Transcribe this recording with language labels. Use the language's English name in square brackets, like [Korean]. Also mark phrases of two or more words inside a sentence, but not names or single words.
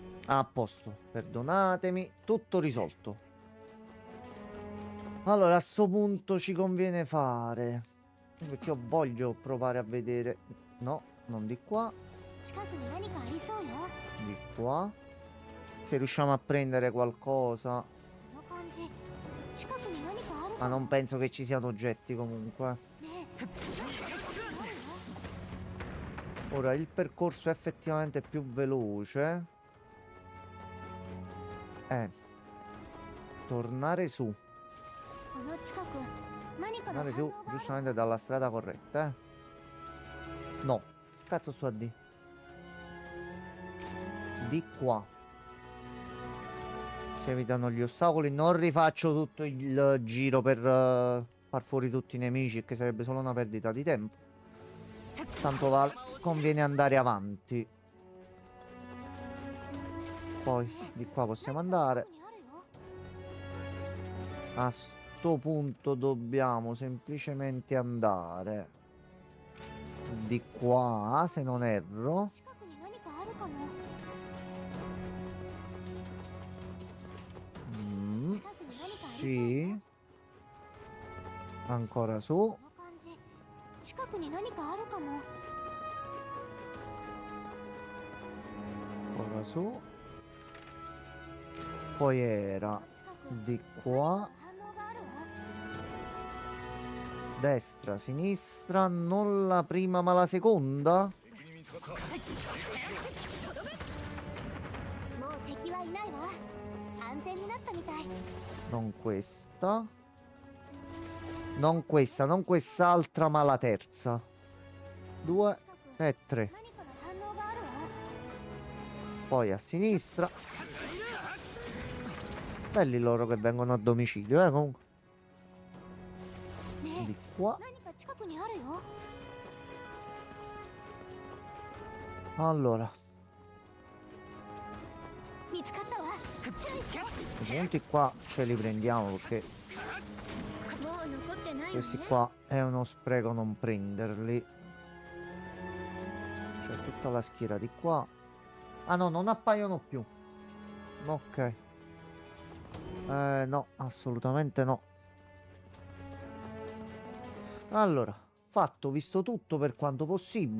[Italian] A posto, perdonatemi, tutto risolto. Allora, a sto punto ci conviene fare, perché io voglio provare a vedere. No, non di qua, [Japanese] 近くに何かありそうよ。 [Italian] di qua. Se riusciamo a prendere qualcosa, [Japanese] この感じ近くに何かある [Italian] ma [Japanese] かも。 [Italian] non penso che ci siano oggetti comunque. [Japanese] ねえ、ないよ。 [Italian] Ora il percorso è effettivamente più veloce. Tornare su. [Japanese] この近く何かの [Italian] Tornare [Japanese] 反 [Italian] su [Japanese] 応がある。 [Italian] giustamente dalla strada corretta, No. Cazzo sto a di? Di qua. Si evitano gli ostacoli. Non rifaccio tutto il giro per far fuori tutti i nemici, che sarebbe solo una perdita di tempo. Tanto vale, conviene andare avanti. Poi di qua possiamo andare. [Japanese] 近くにあるよ。 [Italian] A sto punto dobbiamo semplicemente andare di qua, se non erro. [Japanese] 近くに何かあるかも。 Mm, 近くに何かありそうよ。 [Italian] sì. Ancora su. [Japanese] この感じ近くに何かあるかも。 [Italian] Ancora su. Poi era [Japanese] 近く [Italian] di [Japanese] 何か [Italian] qua. [Japanese] 反応があるわ。 [Italian] Destra, sinistra, non la prima ma la seconda. [Japanese] もう敵はいないわ。安全になったみたい。 [Italian] Non questa. Non questa, non quest'altra, ma la terza. 2 e 3. [Japanese] 何かの反応があるわ。 [Italian] Poi a sinistra. Belli loro che vengono a domicilio, comunque. [Japanese] ね [Italian] Di [Japanese] え、 [Italian] qua. [Japanese] 何か近くにあるよ。 [Italian] Allora, [Japanese] 見つかったわ。 [Italian] i punti qua ce li prendiamo perché [Japanese] もう残ってないよ [Italian] questi [Japanese] ね。 [Italian] qua è uno spreco non prenderli. C'è tutta la schiera di qua. Ah no, non appaiono più. Ok. No, assolutamente no. Allora, fatto, visto tutto per quanto possibile.